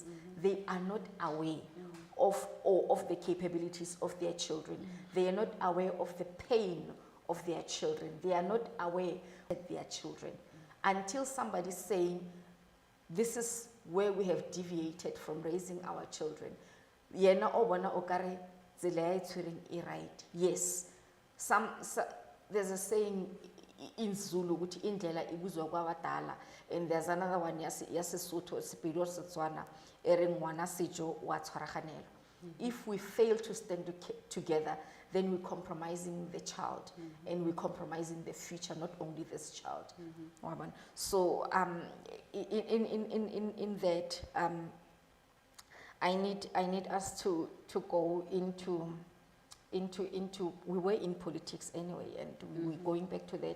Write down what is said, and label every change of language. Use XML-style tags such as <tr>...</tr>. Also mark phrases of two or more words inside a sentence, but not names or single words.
<en>They are not aware of the capabilities of their children. They are not aware of the pain of their children. They are not aware of their children. Until somebody saying, this is where we have deviated from raising our children.</en> <nso>Yena o bona o kare tsela ya e tshwereng e right.</nso> <en>Yes. There's a saying in Zulu,</en> <zu>ukuthi indlela ibuzwa kwabadala,</zu> <en>and there's another one ya Sesotho, Sepedi or Setswana,</en> <tn>ere ngwana sejo wa tshwaraganelwa.</tn> <en>If we fail to stand together, then we're compromising the child, and we're compromising the future, not only this child. So in that, I need us to go into we were in politics anyway, and we're going back to that.</en>